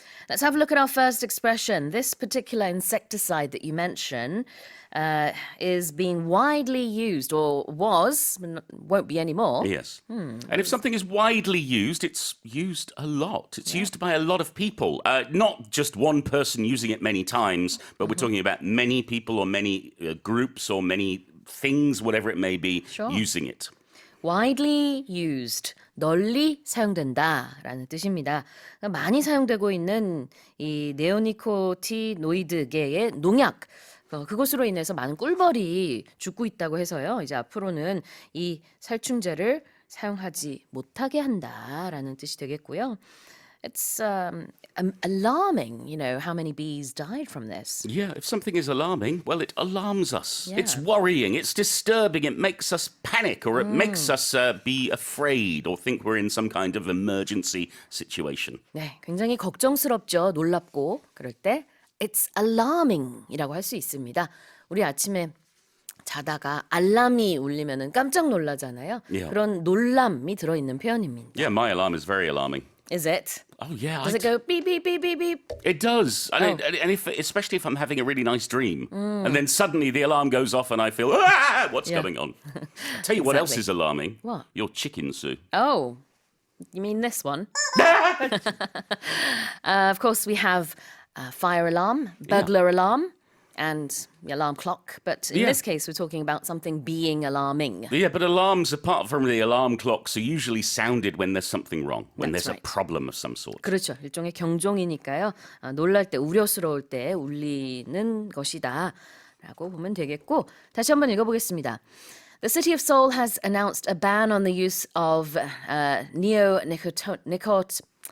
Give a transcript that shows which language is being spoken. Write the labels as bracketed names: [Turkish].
[English] Let's have a look at our first expression. This particular insecticide that you mentioned is being widely used, or was, won't be anymore. Yes. And if something is widely used, it's used a lot. It's used by a lot of people. Not just one person using it many times, but we're talking about many people or many groups or many things, whatever it may be, Sure. using it. [Korean] widely used, 널리 사용된다라는 뜻입니다. 그러니까 많이 사용되고 있는 이 네오니코티노이드계의 농약, 그것으로 인해서 많은 꿀벌이 죽고 있다고 해서요. 이제 앞으로는 이 살충제를 사용하지 못하게 한다라는 뜻이 되겠고요. [English] It's alarming, how many bees died from this. Yeah, if something is alarming, well, it alarms us. Yeah. It's worrying, it's disturbing, it makes us panic, or it makes us be afraid or think we're in some kind of emergency situation. [Korean] 네, 굉장히 걱정스럽죠. 놀랍고 그럴 때 [English] It's alarming [Korean] 이라고 할 수 있습니다. 우리 아침에 자다가 알람이 울리면은 깜짝 놀라잖아요. [English] Yeah. [Korean] 그런 놀람이 들어있는 표현입니다. [English] Yeah, my alarm is very alarming. Is it? Oh, yeah. Does it go beep beep beep beep beep? It does. And especially if I'm having a really nice dream. And then suddenly the alarm goes off and I feel, what's Yeah. going on? I'll tell you what else Exactly. is alarming. What? Your chicken, Sue. Oh, you mean this one? Of course, we have fire alarm, burglar alarm, and the alarm clock. But in Yeah. this case, we're talking about something being alarming. Yeah, but alarms, apart from the alarm clocks, are usually sounded when there's something wrong, when That's there's right. a problem of some sort. [Korean] 그렇죠. 일종의 경종이니까요. 놀랄 때, 우려스러울 때 울리는 것이다 라고 보면 되겠고, 다시 한번 읽어보겠습니다. [English] The city of Seoul has announced a ban on the use of neonicotinoids.